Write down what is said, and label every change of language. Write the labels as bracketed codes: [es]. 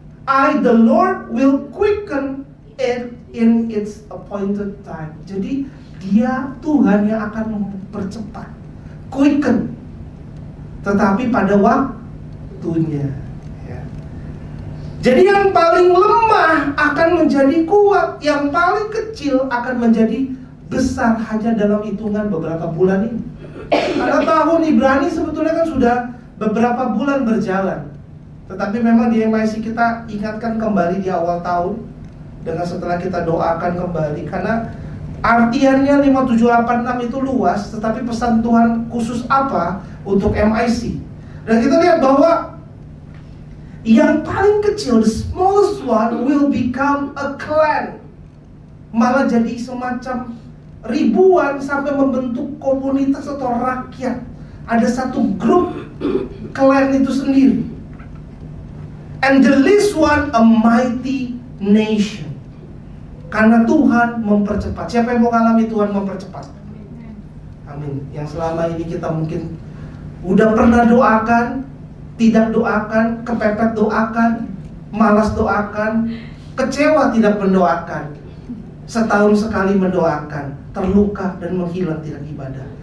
[en] I, the Lord, will quicken it in its appointed time. [id] Jadi Dia Tuhan yang akan mempercepat, quicken, tetapi pada waktunya. Jadi yang paling lemah akan menjadi kuat, yang paling kecil akan menjadi besar hanya dalam hitungan beberapa bulan ini. Karena tahun Ibrani sebetulnya kan sudah beberapa bulan berjalan, tetapi memang di MIC kita ingatkan kembali di awal tahun, dengan setelah kita doakan kembali, karena Artiannya 5786 itu luas, tetapi pesan Tuhan khusus apa untuk MIC? Dan kita lihat bahwa yang paling kecil, [en] the smallest one, will become a clan. [id] Malah jadi semacam ribuan sampai membentuk komunitas atau rakyat. Ada satu grup clan itu sendiri. [en] And the least one, a mighty nation. [id] Karena Tuhan mempercepat. Siapa yang mau mengalami Tuhan mempercepat? Amin. Yang selama ini kita mungkin udah pernah doakan, tidak doakan, kepepet doakan, malas doakan, kecewa tidak mendoakan, setahun sekali mendoakan, terluka dan menghilang tidak ibadah.